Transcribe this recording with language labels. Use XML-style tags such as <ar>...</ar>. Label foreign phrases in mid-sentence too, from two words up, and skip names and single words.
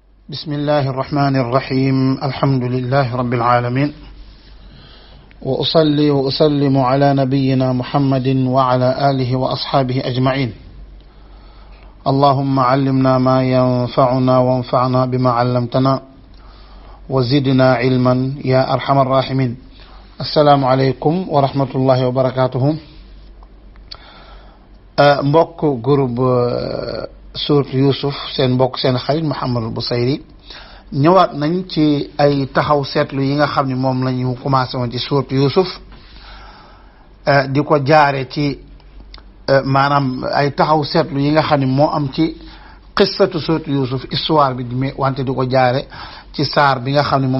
<ar>بسم الله الرحمن الرحيم الحمد لله رب العالمين وأصلي وأسلم على نبينا محمد وعلى آله وأصحابه أجمعين اللهم علمنا ما ينفعنا وانفعنا بما علمتنا وزدنا علما يا أرحم الراحمين السلام عليكم ورحمة الله وبركاته</ar> <wo>mbokk groupe Sourate Youssouf seen mbokk seen xarit Mouhamadou Bousayri ñëwaat nañ ci ay taxaw seetlu yi nga xam ne moom la ñu commencé woon ci Sourate Youssouf di ko jaare ci maanaam ay taxaw seetlu yi nga xam ne moo am ci qissatu Sourate Youssouf histoire bi mais wante di ko jaare ci saar bi nga xam ne moom</wo>